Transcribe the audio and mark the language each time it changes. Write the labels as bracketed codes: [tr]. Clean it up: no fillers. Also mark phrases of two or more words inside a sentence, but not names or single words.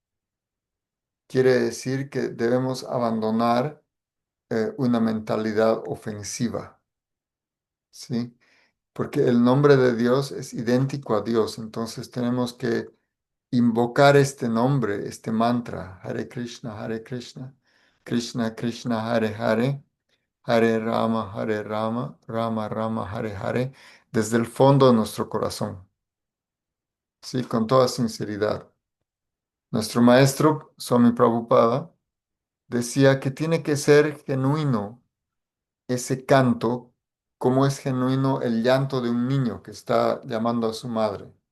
[es] Quiere decir que debemos abandonar una mentalidad ofensiva, ¿sí? Porque el nombre de Dios es idéntico a Dios, entonces tenemos que invocar este nombre, este mantra, [sa] Hare Krishna, Krishna Krishna, Hare Hare, Hare Rama, Rama Rama, Hare Hare, [es] desde el fondo de nuestro corazón, ¿sí? Con toda sinceridad. Nuestro maestro, Swami Prabhupada, decía que tiene que ser genuino ese canto, como es genuino el llanto de un niño que está llamando a su madre.